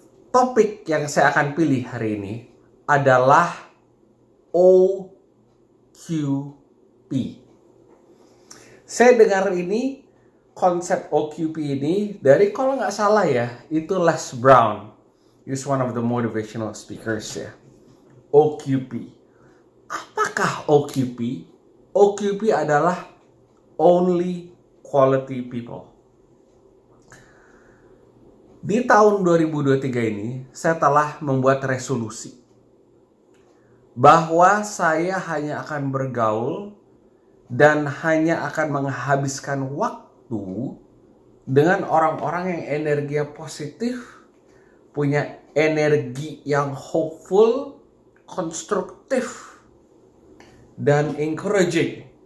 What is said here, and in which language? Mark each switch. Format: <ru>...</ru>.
<id>Topik yang saya akan pilih hari ini adalah OQP. Saya dengar ini, konsep OQP ini dari, kalau nggak salah ya, itu Les Brown.</id> <en>He's one of the motivational speakers ya.</en> <id>OQP. Apakah OQP? OQP adalah</id> <en>Only Quality People.</en> <id>Di tahun 2023 ini, saya telah membuat resolusi bahwa saya hanya akan bergaul dan hanya akan menghabiskan waktu dengan orang-orang yang energinya positif, punya energi yang hopeful, konstruktif, dan encouraging.</id>